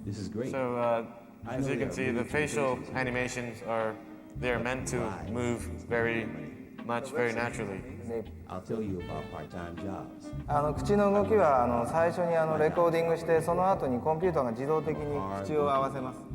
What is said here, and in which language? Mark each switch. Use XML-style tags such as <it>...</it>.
<en>This is great. So As you can see, the facial animations they're meant to move very much, very naturally. I'll tell you about part-time jobs.</en> <ja>口の動きは最初にレコーディングして、その後にコンピューターが自動的に口を合わせます。</ja>